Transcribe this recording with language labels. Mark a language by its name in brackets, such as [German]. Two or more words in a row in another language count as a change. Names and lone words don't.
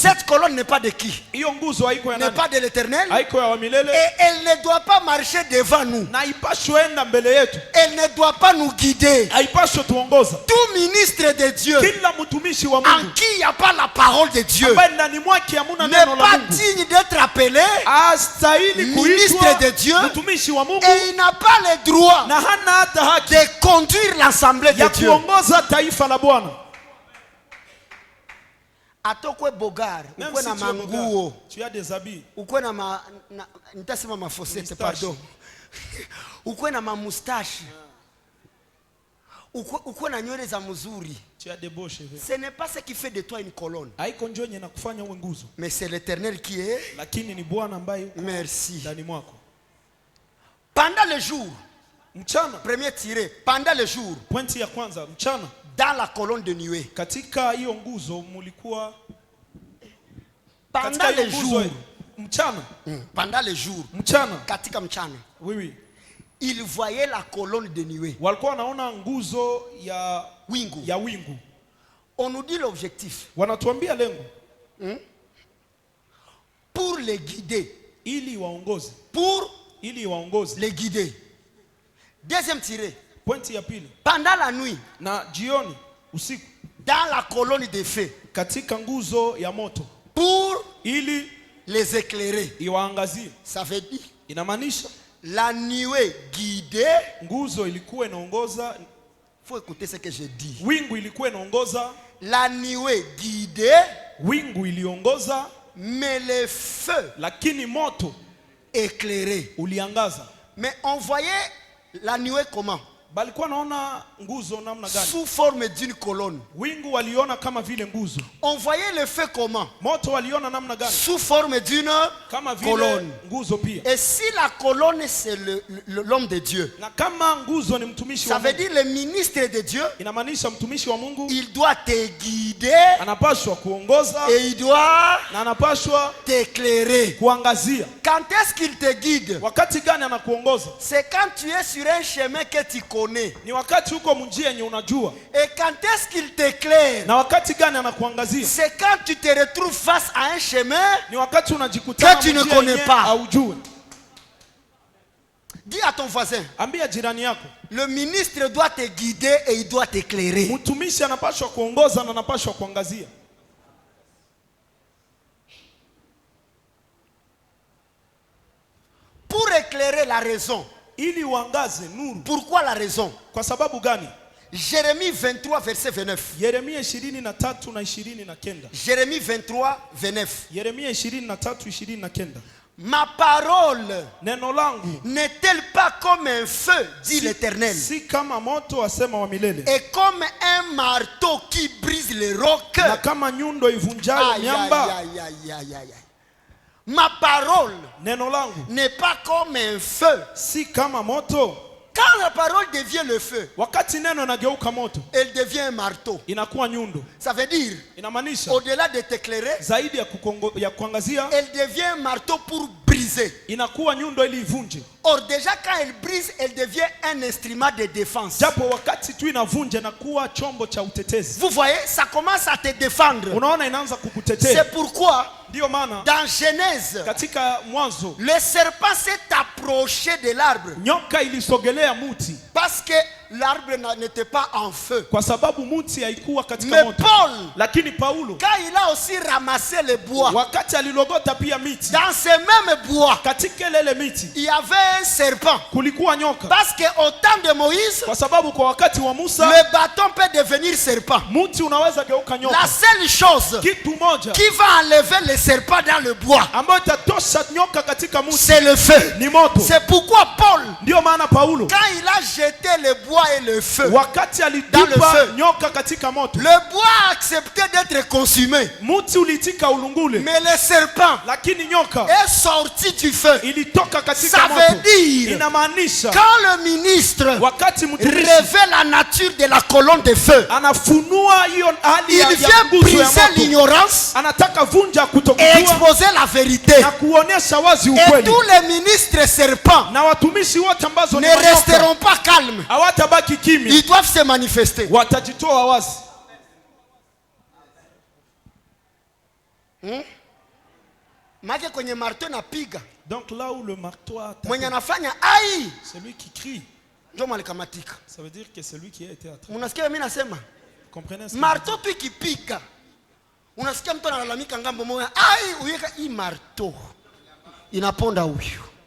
[French] cette colonne n'est pas de qui? [Swahili] Hiyo nguzo haiko ya nani? [French] N'est pas de l'Éternel. [Swahili] Haiko ya wa milele. [French] Et elle ne doit pas marcher devant nous. [Swahili] Na ipaswe enda mbele yetu. [French] Elle ne doit pas nous guider. [Swahili] Haipaswe tuongoza. [French] Tout ministre de Dieu, [Swahili] kila mtumishi wa Mungu, [French] en qui il n'y a pas la parole de Dieu, n'est pas digne d'être appelé ministre de Dieu, et il n'a pas le droit de conduire l'assemblée de Dieu. [Swahili] Atokwe bogar, ukwe na manguo, [French] tu as des habits, [Swahili] ukwe na nitasema mafosete, pardon, ukwe na moustache, ukwe na nywele za mzuri. [French] Ce n'est pas ce qui fait de toi une colonne. Mais c'est l'Éternel qui est. Merci. Pendant le jour, premier tiré, pendant le jour, dans la colonne de nuée, pendant le jour, pendant le jour, [Swahili] katika mchana, [French] oui, il voyait la colonne de nuée. [Swahili] Walikuwa wanaona nguzo ya wingu. [French] On nous dit l'objectif. [Swahili] Wanatuambia lengo. [French] Pour les guider. [Swahili] Ili waongoze. [French] Pour les guider. Deuxième tiré. [Swahili] Pointi ya pili. [French] Pendant la nuit. [Swahili] Na jioni, usiku. [French] Dans la colonne de feu. [Swahili] Katika nguzo ya moto. [French] Pour les éclairer. [Swahili] Iwaangazie. [French] Ça veut dire. [Swahili] Inamaanisha [French] la nuée guidée. [Swahili] Nguzo ilikuwa inaongoza. [French] Faut écouter ce que je dis. [Swahili] Wingu ilikuwa inaongoza. [French] La nuée guidée. [Swahili] Wingu iliongoza. [French] Mais le feu, [Swahili] lakini moto, [French] éclairé, [Swahili] uliangaza. [French] Mais on voyait la nuée comment? [Swahili] Balikuwa naona nguzo namna gani? [French] Sous forme d'une colonne. [Swahili] Wingu waliona kama vile nguzo. [French] On voyait le feu comment? [Swahili] Moto waliona namna gani? [French] Sous forme d'une colonne. [Swahili] Nguzo pia. [French] Et si la colonne c'est l'homme de Dieu, [Swahili] na kama nguzo ni mtumishi [French] ça veut dire le ministre de Dieu, [Swahili] inamaanisha mtumishi wa Mungu, [French] il doit te guider, [Swahili] anapaswa kuongoza, [French] et il doit [Swahili] na anapaswa [French] t'éclairer, [Swahili] kuangazia. [French] Quand est-ce qu'il te guide? [Swahili] Wakati gani anakuongoza? [French] C'est quand tu es sur un chemin que tu connais. [Swahili] Ni wakati uko njia yenye unajua. [French] Et quand est-ce qu'il t'éclaire? [Swahili] Na wakati gani anakuangazia? [French] C'est quand tu te retrouves face à un chemin [Swahili] ni wakati unajikutana [French] que tu ne connais pas. [Swahili] Haujui. [French] Dis à ton voisin. [Swahili] Ambia jirani yako. [French] Le ministre doit te guider et il doit t'éclairer. [Swahili] Mtumishi anapaswa kuongoza na anapaswa kuangazia. [French] Pour éclairer la raison. [Swahili] Ili uangaze nuru. [French] Pourquoi la raison? [Swahili] Kwa sababu gani? [French] Jérémie 23 verset 29. [Swahili] Yeremia 23 na 29. [French] Jérémie 23 29. [Swahili] Yeremia 23 29. [French] Ma parole [Swahili] neno langu [French] n'est-elle pas comme un feu, dit l'Éternel, [Swahili] si kama moto asema wa milele, [French] et comme un marteau qui brise les rocs, [Swahili] na kama nyundo ivunjayo miamba. [French] Ma parole [Swahili] neno langu [French] n'est pas comme un feu. [Swahili] si kama moto. [French] Quand la parole devient le feu, [Swahili] Wakati neno nageuka moto, [French] elle devient un marteau. [Swahili] inakuwa nyundo. [French] Ça veut dire, [Swahili] Inamaanisha [French] au-delà de t'éclairer, [Swahili] zaidi ya kuangazia, [French] elle devient un marteau pour briser. [Swahili] inakuwa nyundo ili ivunje. [French] Or déjà quand elle brise, elle devient un instrument de défense. [Swahili] Japo wakati tu inavunja na kuwa chombo cha utetezi. [French] Vous voyez, ça commence à te défendre. [Swahili] Unaona inaanza kukutetea. [French] C'est pourquoi [Swahili] Ndio maana [French] dans Genèse, [Swahili] katika Mwanzo, [French] le serpent s'est approché de l'arbre [Swahili] nyoka ilisogelea muti [French] parce que l'arbre n'était pas en feu. [Swahili] kwa sababu muti haikuwa katika [French] Mais [Swahili] moto. [French] Paul, [Swahili] Lakini Paulo, [French] quand il a aussi ramassé le bois, [Swahili] wakati alilogota pia miti, [French] dans ce même bois, [Swahili] katika ile miti [French] il y avait un serpent. [Swahili] kulikuwa nyoka. [French] Parce qu'au temps de Moïse, [Swahili] Kwa sababu kwa wakati wa Musa, [French] le bâton peut devenir serpent. [Swahili] muti unaweza geuka [French] La [Swahili] nyoka. [French] seule chose [Swahili] Kitu moja [French] qui va enlever le serpent dans le bois, [Swahili] ambayo itatosha nyoka katika muti [French] c'est le feu. [Swahili] ni moto. [French] C'est pourquoi Paul, [Swahili] Ndio maana Paulo, [French] quand il a jeté le bois et le feu, [Swahili] wakati [French] Dans le [Swahili] alitupa [French] feu. [Swahili] nyoka katika moto, [French] le bois a accepté d'être consumé. [Swahili] muti ulitika ulungule, [French] Mais le serpent [Swahili] lakini nyoka [French] est sorti du feu. [Swahili] ilitoka katika [French] Ça veut [Swahili] moto. [French] dire, [Swahili] Inamaanisha [French] quand le ministre [Swahili] wakati mtumishi [French] révèle la nature de la colonne de feu, [Swahili] anafunua hiyo hali [French] il [Swahili] ya [French] vient [Swahili] nguzo ya [French] briser [Swahili] moto, [French] l'ignorance [Swahili] anataka vunja [French] et [Swahili] kutokujua [French] exposer la vérité. [Swahili] na kuonesha wazi [French] Et [Swahili] ukweli. [French] tous les ministres serpents [Swahili] Na watumishi wote ambazo ni [French] ne [Swahili] manyoka [French] resteront pas calmes. [Swahili] hawatabaki kimya, [French] Ils doivent se manifester. [Swahili] watajitoa wazi. Maana kwenye marteau napiga, [French] Donc là où le marteau a tapé, [Swahili] mwenye anafanya ai [French] celui qui crie, [Swahili] ndio malikamatika. [French] ça veut dire que c'est lui qui a été attrapé. [Swahili] Unasikia mimi nasema? [French] Comprenez ce que [Swahili] Marteau tu ikipiga, unasikia mtu analalamika ngambo moja, ai uweka hii marteau inaponda huyu.